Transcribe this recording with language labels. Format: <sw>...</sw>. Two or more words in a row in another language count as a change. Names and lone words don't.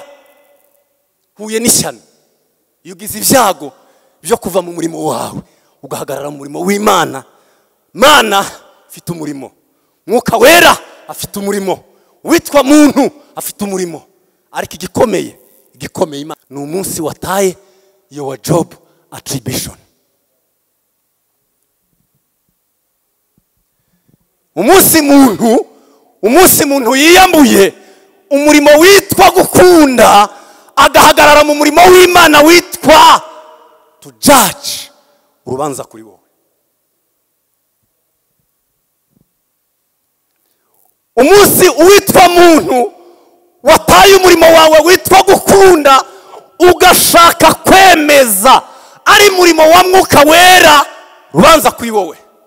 <rw>Huye n'ishyano iyo ugize ibyago byo kuva mu murimo wawe ugahagarara mu murimo w'Imana. Mana afite umurimo, Mwuka Wera afite umurimo, witwa muntu afite umurimo. Ariko igikomeye Imana ni umunsi wataye</rw> <en>your job attribution.</en> <rw>Umunsi muntu yiyambuye umurimo witwa gukunda agahagarara mu murimo w'Imana witwa</rw> <en>to judge,</en> <rw>urubanza kuri wowe. Umunsi uwitwa muntu wataye umurimo wawe witwa gukunda ugashaka kwemeza ari murimo wa Mwuka Wera, urubanza kuri wowe.</rw>